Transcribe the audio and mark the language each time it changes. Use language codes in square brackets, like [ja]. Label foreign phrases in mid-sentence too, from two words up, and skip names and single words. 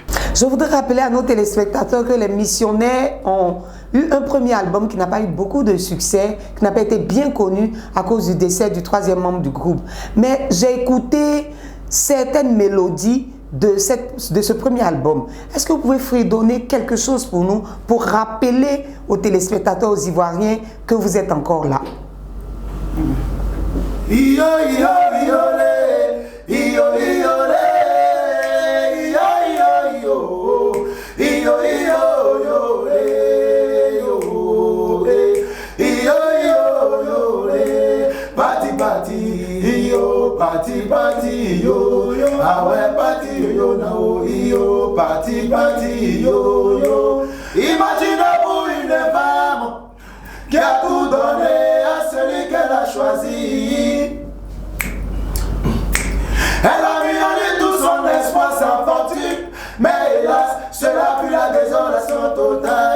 [fr] Je voudrais rappeler à nos téléspectateurs que les missionnaires ont eu un premier album qui n'a pas eu beaucoup de succès, qui n'a pas été bien connu à cause du décès du troisième membre du groupe. Mais j'ai écouté certaines mélodies de ce premier album. Est-ce que vous pouvez fredonner quelque chose pour nous, pour rappeler aux téléspectateurs, aux Ivoiriens, que vous êtes encore là? Iyo iyo iyo le, iyo iyo le, iyo iyo yo, iyo iyo yo le, iyo yo le, party party yo, party party yo, awe party yo na o, iyo party party yo. Imaginez-vous une femme qui a tout donné à celui qu'elle a choisi. Elle a mis en lui tout son espoir, sa fortune, mais hélas, cela fut la désolation totale.